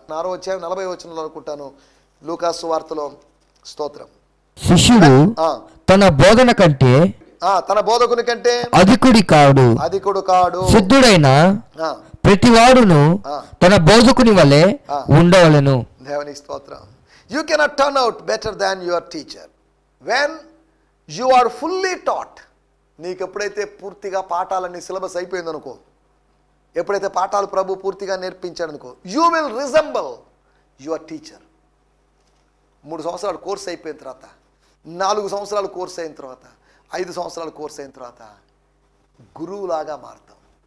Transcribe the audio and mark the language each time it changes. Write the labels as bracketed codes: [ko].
[te] 4వ అధ్యాయం 40వ వచనంలో అనుకుంటాను లూకాసు వార్తలో. స్తోత్రం. శిష్యుడు తన బోధన కంటే తన బోధకుని కంటే అధికుడు కాడు. సిద్ధుడైన ప్రతివాడును తన బోధకుని వలె ఉండవలెను. దేవునికి స్తోత్రం. [en] You cannot turn out better than your teacher when you are fully taught. [te] నీకు ఎప్పుడైతే పూర్తిగా పాఠాలన్నీ సిలబస్ అయిపోయిందనుకో, ఎప్పుడైతే పాఠాలు ప్రభు పూర్తిగా నేర్పించాడనుకో, [en] You will resemble your teacher. [te] 3 సంవత్సరాలు కోర్స్ అయిపోయిన తర్వాత, 4 సంవత్సరాలు కోర్స్ అయిన తర్వాత, 5 సంవత్సరాలు కోర్స్ అయిన తర్వాత గురువులాగా మారుతాం.